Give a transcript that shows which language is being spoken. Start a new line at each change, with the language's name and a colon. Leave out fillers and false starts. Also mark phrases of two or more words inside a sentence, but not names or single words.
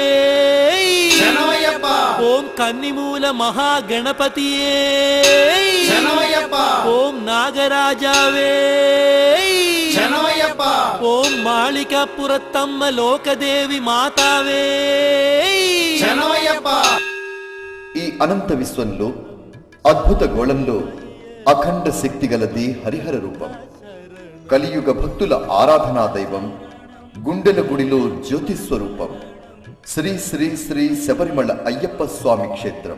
Malayalam: शरणमय्यप्प। ഓം കന്നിമൂല മഹാഗണപതിയേ शरणमय्यप्प। ഓം നാഗരാജാവേ शरणमय्यप्प। ഓം മാളികപ്പുറത്തമ്മ ലോകദേവി മാതാവേ शरणमय्यप्प।
Telugu: ఈ అనంత విశ్వంలో అద్భుత గోళంలో అఖండ శక్తి గలది హరిహర రూపం. కలియుగ భక్తుల ఆరాధనా దైవం, గుండెల గుడిలో జ్యోతి స్వరూపం. శ్రీ శ్రీ శ్రీ శబరిమల అయ్యప్ప స్వామి క్షేత్రం.